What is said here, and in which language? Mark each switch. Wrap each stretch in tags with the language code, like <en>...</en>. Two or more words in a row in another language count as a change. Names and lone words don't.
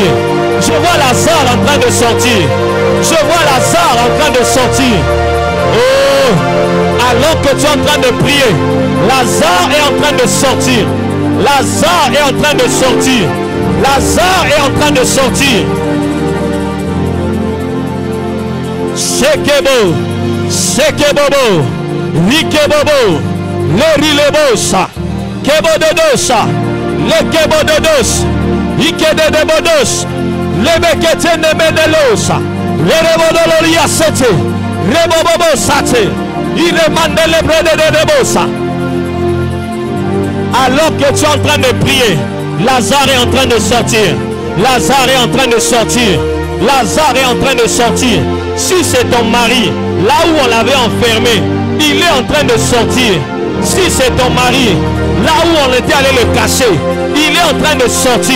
<fr>Je vois Lazare en train de sortir. Je vois Lazare en train de sortir. Oh, alors que tu es en train de prier, Lazare est en train de sortir. Lazare est en train de sortir. Lazare est en train de sortir. Shekebo, Shekebobo, Rikebobo, Lerilebosa, Kebododosa, Lekebododos, Ikedebodos, Lebeketene Menelosa, Lerebodoloria Sete, Rebobobo Sate, Iremandele Bredebosa. Alors que tu es en train de prier, Lazare est en train de sortir. Lazare est en train de sortir. Lazare est en train de sortir. Si c'est ton mari, là où on l'avait enfermé, il est en train de sortir. Si c'est ton mari, là où on était allé le cacher, il est en train de sortir.</fr>